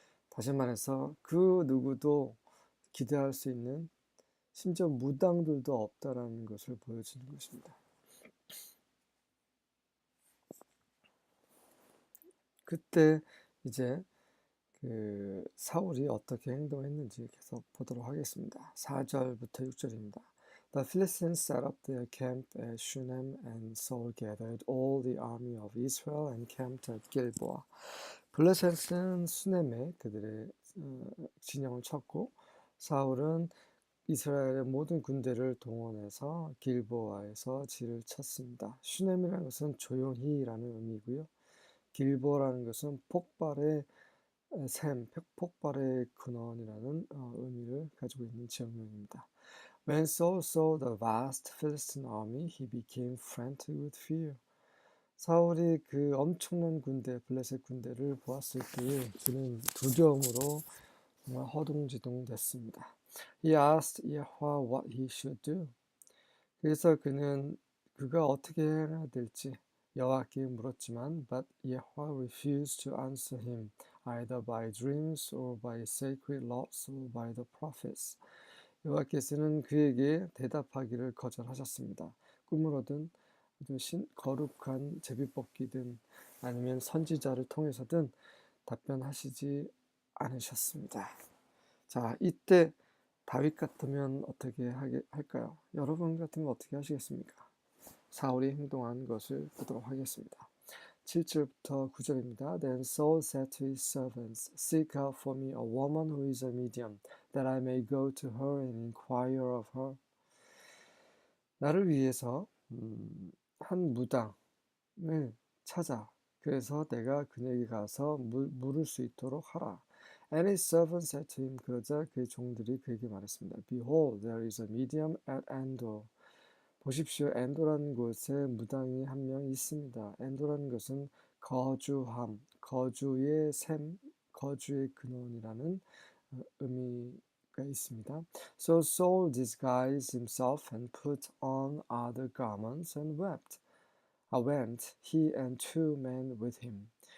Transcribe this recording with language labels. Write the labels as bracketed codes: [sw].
[ko] 다시 말해서 그 누구도 기대할 수 있는 심지어 무당들도 없다라는 것을 보여주는 것입니다. 그때 이제 그 사울이 어떻게 행동했는지 계속 보도록 하겠습니다. 4절부터 6절입니다. [en] The Philistines set up their camp at Shunem, and Saul gathered all the army of Israel and camped at Gilboa. [ko] 블레셋은 수넴에 그들의 진영을 쳤고 사울은 이스라엘의 모든 군대를 동원해서 길보아에서 진을 쳤습니다. 슈넴이라는 것은 조용히라는 의미고요. 길보라는 것은 폭발의 폭발의 근원이라는 의미를 가지고 있는 지역명입니다. [en] When Saul saw the vast Philistine army, he became frantic with fear. [ko] 사울이 그 엄청난 군대, 블레셋 군대를 보았을 때에 그는 두려움으로 정말 허둥지둥 됐습니다. [en] He asked Yahweh what he should do. [ko] 그래서 그가 어떻게 해야 될지 여호와께 물었지만 [en] but Yahweh refused to answer him. either by dreams or by sacred laws or by the prophets. [ko] 여호와께서는 그에게 대답하기를 거절하셨습니다. 꿈으로든 거룩한 제비뽑기든 아니면 선지자를 통해서든 답변하시지 않으셨습니다. 자, 이때 다윗 같으면 어떻게 할까요? 여러분 같으면 어떻게 하시겠습니까? 사울이 행동한 것을 보도록 하겠습니다. 7절부터 9절입니다. [en] Then Saul said to his servants, Seek out for me a woman who is a medium, that I may go to her and inquire of her. [ko] 나를 위해서 한 무당을 찾아. 그래서 내가 그에게 가서 물을 수 있도록 하라. [en] And his servant said to him, [ko] 그러자 그의 종들이 그에게 말했습니다. [en] Behold, there is a medium at Endor. [ko] 보십시오. 엔도라는 곳에 무당이 한 명 있습니다. 엔도라는 것은 거주함, 거주의 샘, 거주의 근원이라는 의미가 있습니다. [en] So Saul disguised himself and put on other garments and went, he and 2 men with him.